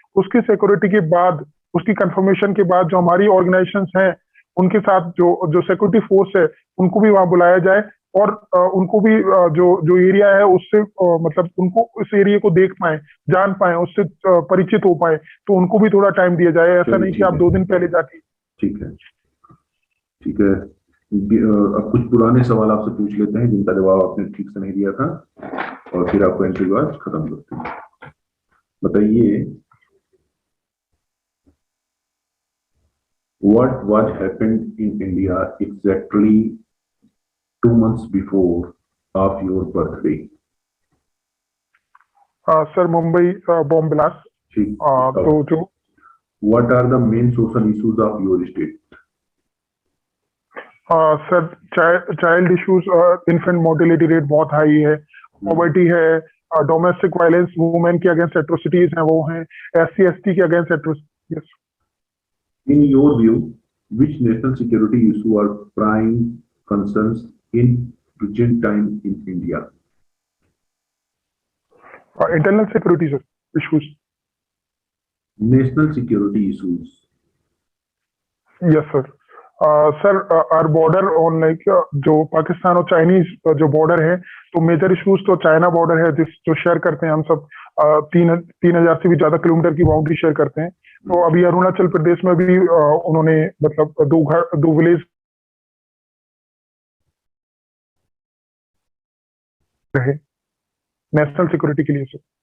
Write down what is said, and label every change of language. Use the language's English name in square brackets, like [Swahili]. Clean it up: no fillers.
[Hindi] उसकी सिक्योरिटी के बाद, उसकी कंफर्मेशन के बाद जो हमारी ऑर्गेनाइजेशंस हैं उनके साथ जो जो सिक्योरिटी फोर्स है उनको भी वहां बुलाया जाए, और उनको भी जो जो एरिया है उससे मतलब उनको उस एरिया को देख पाए, जान पाए, उससे परिचित हो पाए। तो उनको भी थोड़ा टाइम दिया जाए, ऐसा चलिए नहीं कि ठीक आप है, 2 दिन पहले जाके। ठीक है, ठीक है। अब कुछ पुराने सवाल आपसे पूछ लेते हैं जिनका जवाब आपने ठीक से नहीं दिया था, और फिर आपको एंट्री बार खत्म करते हैं। बताइए, [English] what was happened in India exactly 2 months before of your birthday? [Hindi] Sir Mumbai bomb blast. ठीक, तो जो [English] what are the main social issues of your state? [Hindi] Sir child issues, infant mortality rate बहुत हाई है, poverty है, domestic violence, women के against atrocities हैं वो हैं, SC ST के against atrocities. [English] In your view, which national security issue are prime concerns in present time in India? Internal security sir issues. National security issues. Yes sir. [Hindi] Sir are border on like जो पाकिस्तान और Chinese जो border है, तो major issues तो China border है, जिस जो share करते हैं हम सब 3,000 से भी ज्यादा किलोमीटर की बाउंड्री शेयर करते हैं। तो अभी अरुणाचल प्रदेश में भी उन्होंने मतलब 2 विलेज रहे नेशनल सिक्योरिटी के लिए सर।